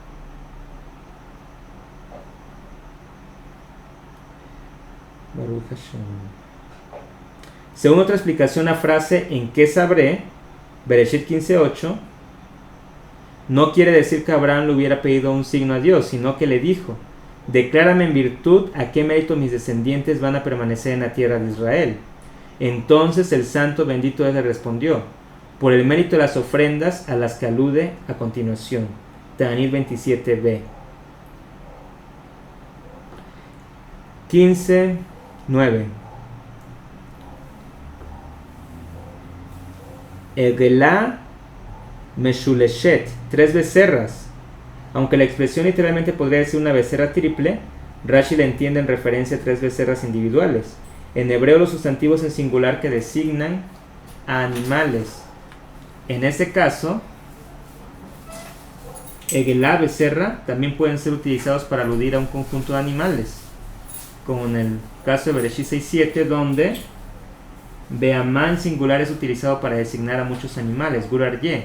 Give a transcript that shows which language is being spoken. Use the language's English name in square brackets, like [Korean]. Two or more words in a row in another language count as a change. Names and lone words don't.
[Spanish] Según otra explicación, la frase en qué sabré, Bereshit 15:8, no quiere decir que Abraham le hubiera pedido un signo a Dios, sino que le dijo: declárame en virtud a qué mérito mis descendientes van a permanecer en la tierra de Israel. Entonces el santo bendito le respondió: por el mérito de las ofrendas a las que alude a continuación. Ta'anit 27b. 15:9. [Hebrew] עגלה משלשת, 3 becerras. [Spanish] Aunque la expresión literalmente podría decir una becerra triple, Rashi la entiende en referencia a 3 becerras individuales. En hebreo, los sustantivos en singular que designan a animales. En este caso, Egelá, becerra, también pueden ser utilizados para aludir a un conjunto de animales, como en el caso de Bereshit 6:7, donde Beamá en singular es utilizado para designar a muchos animales, Gur Aryeh.